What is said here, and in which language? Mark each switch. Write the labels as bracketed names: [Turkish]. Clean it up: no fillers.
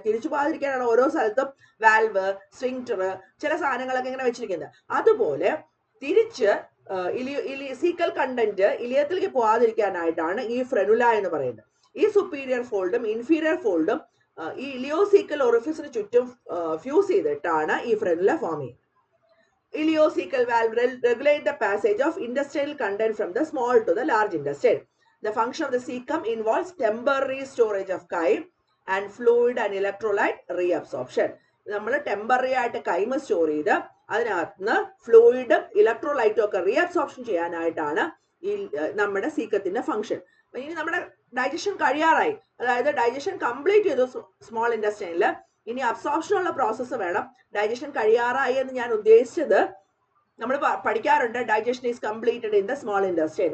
[Malayalam] തിരിച്ചു പോകാതിരിക്കാനാണ് ഓരോ സ്ഥലത്തും വാൽവ്, സ്വിങ്ക്ടർ, ചില സാധനങ്ങളൊക്കെ ഇങ്ങനെ വെച്ചിരിക്കുന്നത്. അതുപോലെ തിരിച്ച് സീക്കൽ കണ്ടന്റ് ഇലിയത്തിലേക്ക് പോകാതിരിക്കാനായിട്ടാണ് ഈ ഫ്രെനുല എന്ന് പറയുന്നത്. ഈ സുപ്പീരിയർ ഫോൾഡും ഇൻഫീരിയർ ഫോൾഡും ഈ ഇലിയോസീക്കൽ ഓറിഫിസിന് ചുറ്റും ഫ്യൂസ് ചെയ്തിട്ടാണ് ഈ ഫ്രെനുല ഫോം ചെയ്യുന്നത്. [English] Ileocecal valve regulate the passage of intestinal content from the small to the large intestine. The function of the cecum involves temporary storage of chyme and fluid and electrolyte reabsorption. [Malayalam] നമ്മൾ temporary ആയിട്ട് കൈമ store ചെയ്ത് അതിനകത്ത് ഫ്ലൂയിഡും ഇലക്ട്രോലൈറ്റും ഒക്കെ reabsorption ചെയ്യാനായിട്ടാണ് ഈ നമ്മുടെ സീക്കത്തിന്റെ function. ഇനി നമ്മുടെ ഡൈജഷൻ കഴിയാറായി, അതായത് ഡൈജഷൻ കംപ്ലീറ്റ് ചെയ്തു സ്മോൾ ഇൻഡസ്റ്റൈനിൽ. ഇനി അബ്സോർപ്ഷനുള്ള പ്രോസസ്സ് വേണം. ഡൈജഷൻ കഴിയാറായി എന്ന് ഞാൻ ഉദ്ദേശിച്ചത്, നമ്മൾ പഠിക്കാറുണ്ട് [English] Digestion is completed in the small intestine.